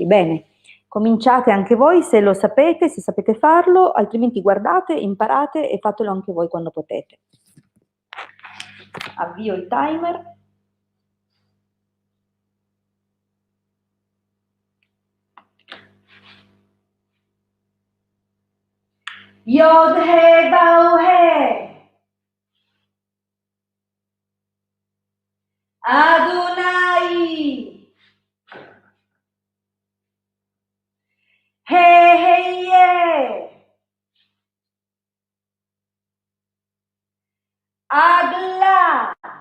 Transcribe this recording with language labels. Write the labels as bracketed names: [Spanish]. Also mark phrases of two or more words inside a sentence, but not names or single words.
[Italian] Bene, cominciate anche voi se lo sapete, se sapete farlo, altrimenti guardate, imparate e fatelo anche voi quando potete. Avvio il timer. [Hebrew] יוד הא ואו הא. Adonai. He he ye. Agla.